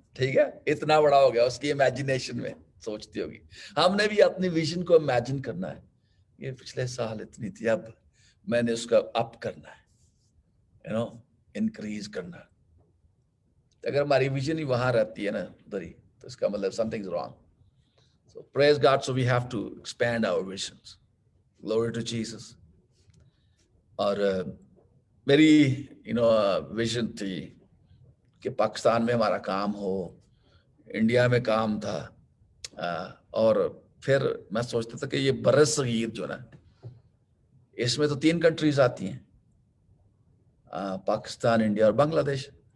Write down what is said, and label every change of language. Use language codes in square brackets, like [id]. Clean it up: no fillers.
[ur] ٹھیک ہے، اتنا بڑا ہو گیا اس کی امیجنیشن میں. سوچتی ہوگی ہم نے بھی اپنی ویژن کو امیجن کرنا ہے. یہ پچھلے سال اتنی تھی، اب میں نے اس کا اپ کرنا ہے، انکریز کرنا ہے. اگر ہماری ویژن ہی وہاں رہتی ہے نا ادھر ہی، تو اس کا مطلب [en] Something is wrong. So praise God. So we have to expand our visions. Glory to Jesus. [ur] اور میری ویژن تھی کہ پاکستان میں ہمارا کام ہو، انڈیا میں کام تھا، اور پھر میں سوچتا تھا کہ یہ بر صغیر جو نا، اس میں تو 3 کنٹریز آتی ہیں، پاکستان، انڈیا اور بنگلہ دیش.